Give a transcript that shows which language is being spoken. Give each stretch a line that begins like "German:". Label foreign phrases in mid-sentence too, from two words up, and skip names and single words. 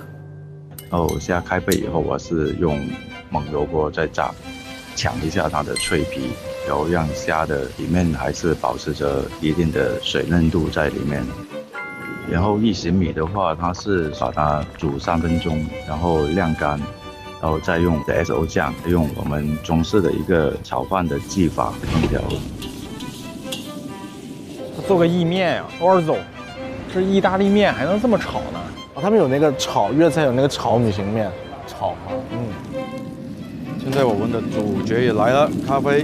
Chinese: 然後現在開背以後，我是用燜油鍋再炸，搶一下它的脆皮。然後讓蝦的裡面還是保持着一定的水嫩度在裡面。然後一型米的話，它是把它煮3分鐘，然後晾乾，然後再用 SO 醬，用我們中式的一個炒飯的技法烹調。做個意麵呀，orzo，這意大利麵還能這麼炒呢？哦，他們有那個炒粵菜有那個炒米型麵，炒啊，現在我們的主角也來了，咖啡。